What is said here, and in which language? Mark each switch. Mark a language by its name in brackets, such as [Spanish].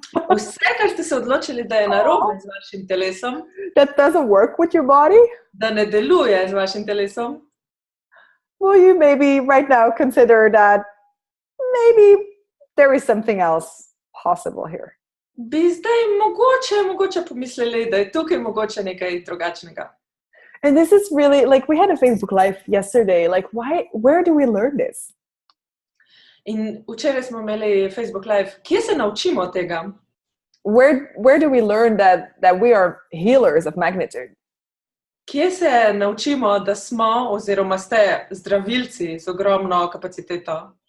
[Slovenian] vse, kar ste se odločili, da je narobe z vašim telesom, [English] that doesn't work with your body, [Slovenian] da ne deluje z vašim telesom, [English] will you maybe right now consider that maybe there is something else possible here? [Slovenian] Bi zdaj mogoče pomislili, da je tukaj mogoče nekaj drugačnega. [English] And this is really, like, we had a Facebook Live yesterday, like, where do we learn this? [Slovenian] In včeraj smo imeli Facebook Live. Kje se naučimo tega? [English] Where do we learn that we are healers of magnitude? [Slovenian] Kje se naučimo, da smo oziroma ste zdravilci z ogromno kapaciteto?